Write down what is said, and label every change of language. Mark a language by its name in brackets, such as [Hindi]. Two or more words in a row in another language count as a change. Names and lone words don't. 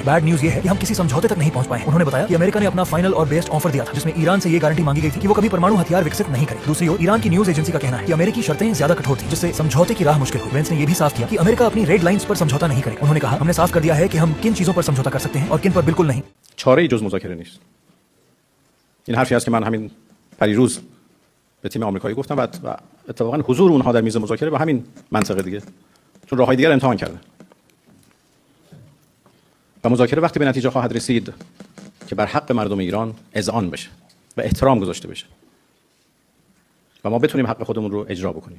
[English] bad news [Hindi] ये है कि हम किसी समझौते तक नहीं पहुंच पाए। उन्होंने बताया कि अमेरिका ने अपना फाइनल और [English] best offer [Hindi] दिया था, जिसमें ईरान से ये गारंटी मांगी गई थी कि वो कभी परमाणु हथियार विकसित नहीं करे। दूसरी ओर ईरान की [English] news agency [Hindi] का कहना है कि अमेरिकी शर्तें ज्यादा कठोर थी, जिससे समझौते की राह मुश्किल हुई। वेंस ने यह भी साफ किया कि अमेरिका अपनी [English] red lines [Hindi] पर समझौता नहीं करे। उन्होंने कहा हमने साफ कर दिया है कि हम किन चीजों पर समझौता कर सकते हैं और किन पर बिल्कुल नहीं। [Persian] چاره‌ای جز مذاکره نیست. این حرفی است که من همین پریروز به تیم آمریکایی گفتم و اتفاقا حضور اونها در میز مذاکره به همین منطقه دیگه، چون راههای دیگر امتحان کردن. و مذاکره وقتی به نتیجه خواهد رسید که بر حق مردم ایران اذعان بشه و احترام گذاشته بشه و ما بتونیم حق خودمون رو اجرا بکنیم.